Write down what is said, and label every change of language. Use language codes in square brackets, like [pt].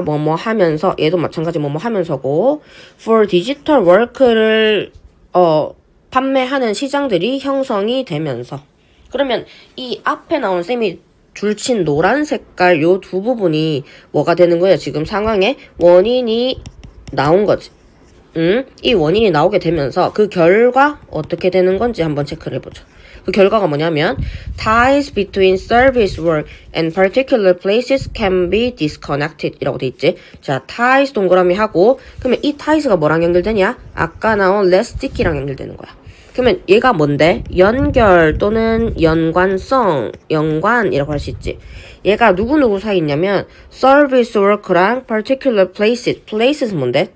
[ko] 뭐뭐 하면서 얘도 마찬가지 뭐뭐 하면서고 [en] for digital work [ko] 를 판매하는 시장들이 형성이 되면서 그러면 이 앞에 나온 쌤이 줄친 노란 색깔 요 두 부분이 뭐가 되는 거예요? 지금 상황에 원인이 나온 거지. 이 원인이 나오게 되면서 그 결과 어떻게 되는 건지 한번 체크를 해보죠. 그 결과가 뭐냐면 [en] ties between service work and particular places can be disconnected [ko] 이라고 돼 있지. 자, ties 동그라미 하고 그러면 이 ties가 뭐랑 연결되냐? 아까 나온 less sticky랑 연결되는 거야. 그러면 얘가 뭔데? 연결 또는 연관성, 연관이라고 할 수 있지. 얘가 누구누구 사이 있냐면 service work랑 particular places, places는 뭔데?